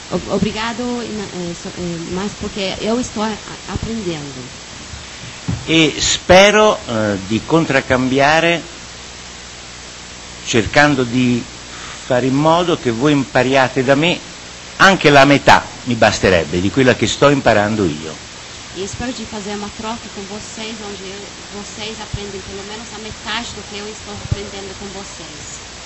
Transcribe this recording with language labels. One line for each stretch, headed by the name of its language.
Portuguese: Obrigado, mas porque eu estou aprendendo.
Italian: E spero di contraccambiare cercando di fare in modo che voi impariate da me anche la metà, mi basterebbe, di quella che sto imparando io.
Portuguese: E espero de fazer uma troca com vocês, onde vocês aprendem pelo menos a metade do que eu estou aprendendo com vocês.